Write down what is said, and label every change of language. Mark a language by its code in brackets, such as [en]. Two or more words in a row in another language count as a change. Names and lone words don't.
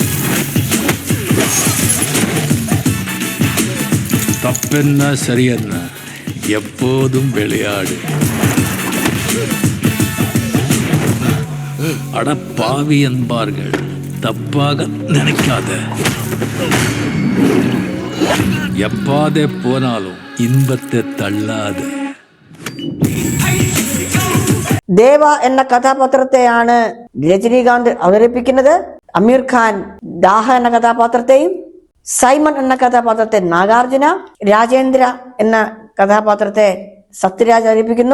[ta] தப்பென்ன சரியென்ன எப்போதும் விளையாடு. அட பாவி என்பார்கள், தப்பாக நினைக்காத. எப்பாதே போனாலும் இன்பத்தை தள்ளாத. [ml] ദേവ എന്ന കഥാപാത്രത്തെയാണ് രജനീകാന്ത് അവതരിപ്പിക്കുന്നത്. അമീർ ഖാൻ ദാഹ എന്ന കഥാപാത്രത്തെയും, സൈമൺ എന്ന കഥാപാത്രത്തെ നാഗാർജുന, രാജേന്ദ്ര എന്ന കഥാപാത്രത്തെ സത്യരാജ് അവതരിപ്പിക്കുന്നു.